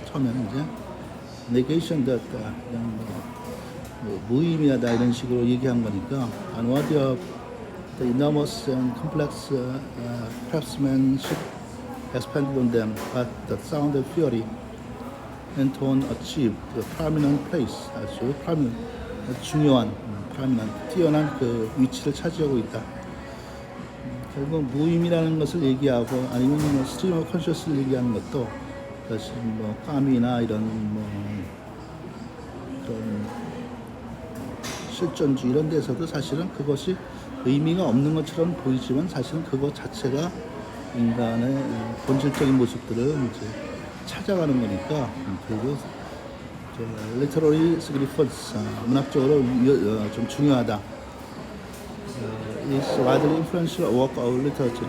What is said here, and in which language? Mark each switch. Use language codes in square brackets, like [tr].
[ko] 처음에는 이제 [en] negation that [ko] 그냥 뭐 무의미하다 이런 식으로 얘기한 거니까 [en] unworthy of the enormous and complex craftsmanship expended on them, but the sound and fury and tone achieved a prominent place. [ko] 아주 중요한 prominent 뛰어난 그 위치를 차지하고 있다. 결국 무의미라는 것을 얘기하고 아니면 뭐 스트리머 컨셔스를 얘기하는 것도 사실 뭐 까미나 이런 뭐 그런 실존주 이런 데서도 사실은 그것이 의미가 없는 것처럼 보이지만 사실은 그것 자체가 인간의 본질적인 모습들을 이제 찾아가는 거니까 그리고 [en] literary significance [ko] 문학적으로 좀 중요하다. [en] is widely influential work of literature.